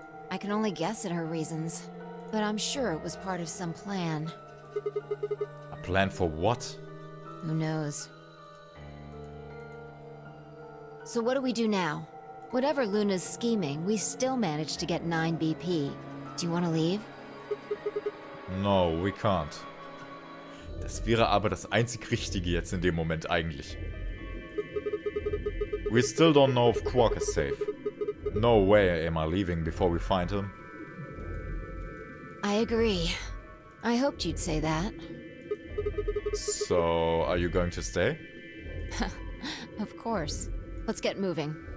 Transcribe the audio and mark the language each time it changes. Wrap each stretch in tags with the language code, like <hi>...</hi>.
<en>I can only guess at her reasons, but I'm sure it was part of some plan. A plan for what? Who knows? So what do we do now? Whatever Luna's scheming, we still managed to get 9 BP. Do you want to leave? No, we can't.</en> <de>Das wäre aber das einzig Richtige jetzt in dem Moment eigentlich.</de> <en>We still don't know if Quark is safe. No way am I leaving before we find him. I agree. I hoped you'd say that. So, are you going to stay? Of course. Let's get moving.</en>